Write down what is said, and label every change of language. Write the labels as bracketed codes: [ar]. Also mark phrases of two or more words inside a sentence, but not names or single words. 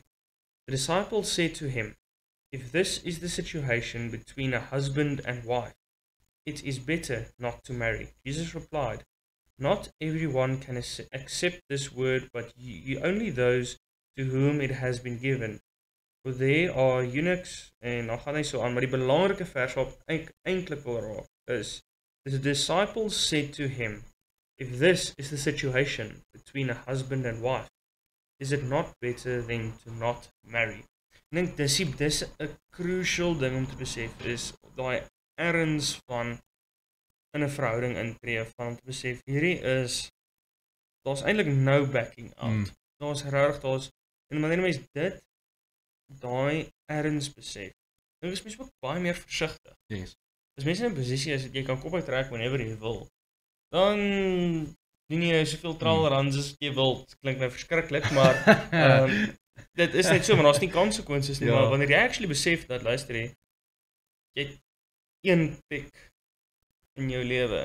[en] The disciples said to him, "If this is the situation between a husband and wife, it is better not to marry." Jesus replied, "Not everyone can accept this word, but only those to whom it has been given. For there are eunuchs," [af] en dan gaan hy so aan, maar die belangrike vers wat eintlik wil raak is, [en] the disciples said to him, "If this is the situation between a husband and wife, is it not better than to not marry?" [af] Ek dink dis 'n crucial ding om te besef, is daai erns van in 'n verhouding intree, van om te besef, daar's eintlik [en] no backing out. [af] Daar's en wanneer mens daai erns besef, dan is mens ook baie meer versigtig. [en] Yes. [af] As mense in 'n posisie is dat jy kan kop uittrek whenever jy wil, dan doen jy soveel tralrans as jy wil. Dit klink nou verskriklik, maar dit is net so, maar daar's nie konsekwensies nie, maar wanneer jy actually besef dat, luister jy het een pik in jou lewe.